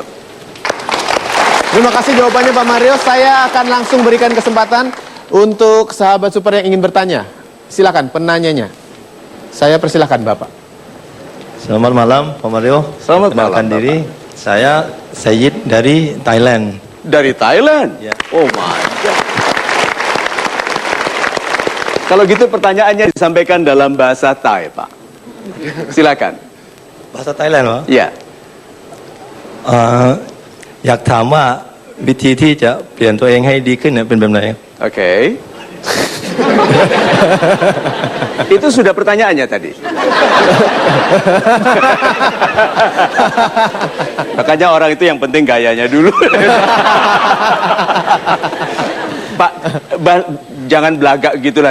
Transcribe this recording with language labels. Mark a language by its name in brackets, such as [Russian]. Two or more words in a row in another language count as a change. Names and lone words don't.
[Indonesian] Terima kasih jawabannya Pak Mario. Saya akan langsung berikan kesempatan untuk sahabat super yang ingin bertanya. Silakan penanyanya. Saya persilahkan Bapak. Selamat malam Pak Mario. Selamat Perkenalkan malam, diri. Saya Sayyid dari Thailand. Dari Thailand? Ya. [English] Oh my God. [Indonesian] Kalau gitu pertanyaannya disampaikan dalam bahasa Thai, Pak. Silakan. Bahasa Thailand Pak? [Thai] อย่า อยากถามว่าวิธีที่จะเปลี่ยนตัวเองให้ดีขึ้นเนี่ยเป็นแบบไหน [Indonesian] Oke. Itu sudah pertanyaannya tadi. Makanya orang itu yang penting gayanya dulu. Pak, jangan belagak gitulah.